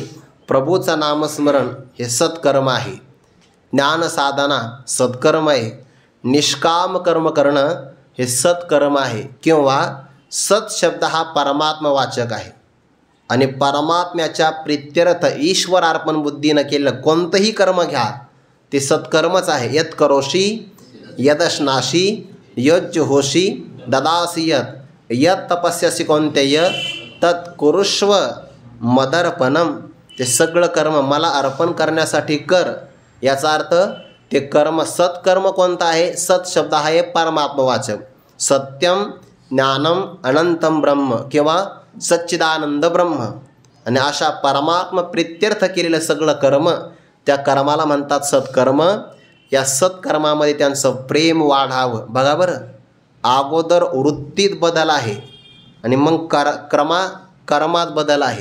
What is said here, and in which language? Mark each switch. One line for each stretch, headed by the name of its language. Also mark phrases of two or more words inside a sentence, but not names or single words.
Marathi: प्रभूचं नामस्मरण हे सत्कर्म आहे. ज्ञानसाधना सत्कर्म आहे. निष्काम कर्म करणं हे सत्कर्म आहे. किंवा सत शब्द हा परमात्मवाचक आहे आणि परमात्म्याच्या प्रित्यर्थ ईश्वर अर्पण बुद्धीनं केलेलं कोणतंही कर्म घ्या ते सत्कर्मच आहे.
Sanskrit: यत करोषी यदश्नाशी यज्जुहोषी ददासी यत तपस्यसी कौन्तेय तत् कुरुष्व मदर्पणम.
Marathi: ते सगळं कर्म मला अर्पण करण्यासाठी कर. याचा अर्थ ते कर्म सत्कर्म कोणतं आहे? सत शब्द आहे परमात्मवाचक.
Sanskrit: सत्यम ज्ञानम अनंतम ब्रह्म
Marathi: किंवा
Sanskrit: सच्चिदानंद ब्रह्म.
Marathi: आणि अशा परमात्मा प्रित्यर्थ केलेलं सगळं कर्म, त्या कर्माला म्हणतात सत्कर्म. या सत्कर्मामध्ये त्यांचं प्रेम वाढावं. बघा बरं, अगोदर वृत्तीत बदल आहे आणि मग कर्मात बदल आहे.